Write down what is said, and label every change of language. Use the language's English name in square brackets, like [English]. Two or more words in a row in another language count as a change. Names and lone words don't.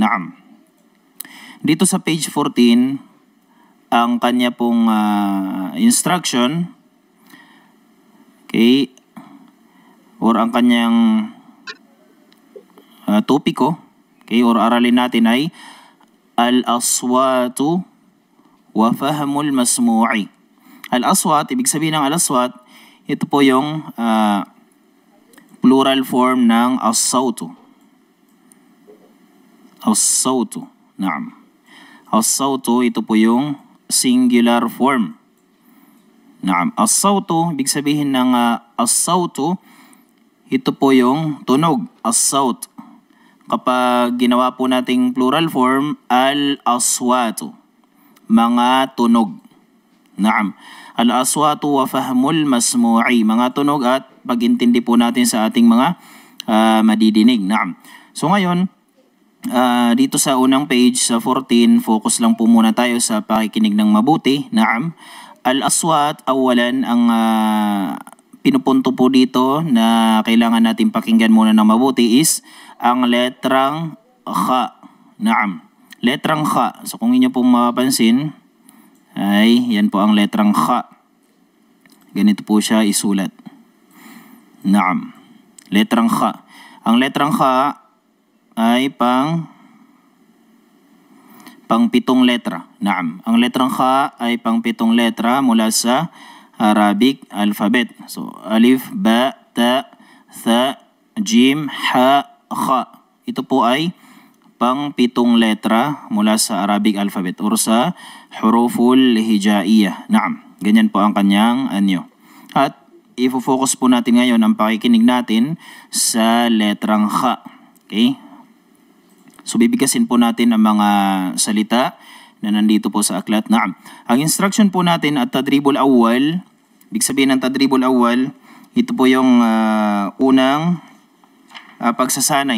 [Filipino] Naam. Dito sa page 14, ang kanya pong instruction, okay, or ang kanyang topiko, okay, or aralin natin ay [Arabic] الأصوات وفهم المسموع. [Filipino] Al-aswat, ibig sabihin ng al-aswat, ito po yung [English] plural form [Filipino] ng as-sawtu. [Arabic] الصوت. نعم. [Filipino] As-sawtu, ito po yung [English] singular form. [Filipino] Naam. As-sawtu, ibig sabihin ng as-sawtu, ito po yung tunog. As-sawt. Kapag ginawa po nating [English] plural form, [Filipino] al-aswatu. Mga tunog. Naam. [Arabic] الأصوات وفهم المسموع. [Filipino] Mga tunog at pag-intindi po natin sa ating mga madidinig. Naam. So ngayon, dito sa unang page, sa 14, focus lang po muna tayo sa pakikinig ng mabuti. Naam. [Arabic] الأصوات، أولاً, [Filipino] ang pinupunto po dito na kailangan natin pakinggan muna ng mabuti is ang letrang kha. Naam. Letrang kha. So kung inyo pong mapapansin, ay yan po ang letrang kha. Ganito po siya isulat. Naam. Letrang kha. Ang letrang kha ay pang 7 letra. Naam. Ang letrang kha ay pang 7 letra mula sa [English] Arabic alphabet. [Arabic] So ألف، باء، تاء, ثاء، جيم، حاء، خاء. [Filipino] Ito po ay pang 7 letra mula sa [English] Arabic alphabet [Filipino] or sa [Arabic] الحروف الهجائية. [Filipino] Naam. Ganyan po ang kanyang anyo. At ifo-focus po natin ngayon ang pakikinig natin sa letrang kha. Okay? So bibigkasin po natin ang mga salita na nandito po sa aklat. Naam. Ang instruction po natin at [Arabic] التدريب الأول, [Filipino] ibig sabihin ng [Arabic] التدريب الأول, [Filipino] ito po yung unang pagsasanay.